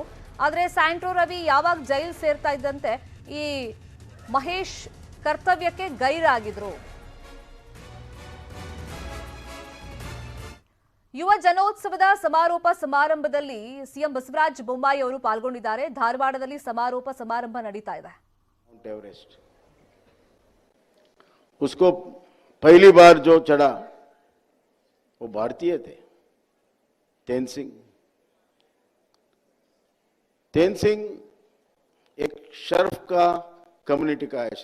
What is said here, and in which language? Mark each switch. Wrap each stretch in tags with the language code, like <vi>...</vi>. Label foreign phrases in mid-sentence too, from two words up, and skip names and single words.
<kn>ಆದ್ರೆ ಸ್ಯಾಂಟ್ರೋ ರವಿ ಯಾವಾಗ ಜೈಲ್ ಸೇರ್ತಾ ಇದ್ದಂತೆ ಈ ಮಹೇಶ್ ಕರ್ತವ್ಯಕ್ಕೆ ಗೈರಾಗಿದ್ರು. ಯುವ ಜನೋತ್ಸವದ ಸಮಾರೋಪ ಸಮಾರಂಭದಲ್ಲಿ ಸಿಎಂ ಬಸವರಾಜ ಬೊಮ್ಮಾಯಿ ಅವರು ಪಾಲ್ಗೊಂಡಿದ್ದಾರೆ. ಧಾರವಾಡದಲ್ಲಿ ಸಮಾರೋಪ ಸಮಾರಂಭ ನಡೀತಾ ಇದೆ.</kn> <hi>माउंट एवरेस्ट उसको पहली बार जो चढ़ा वो भारतीय थे, तेन सिंह। तेन सिंह एक शर्फ का कम्युनिटी का है।</hi>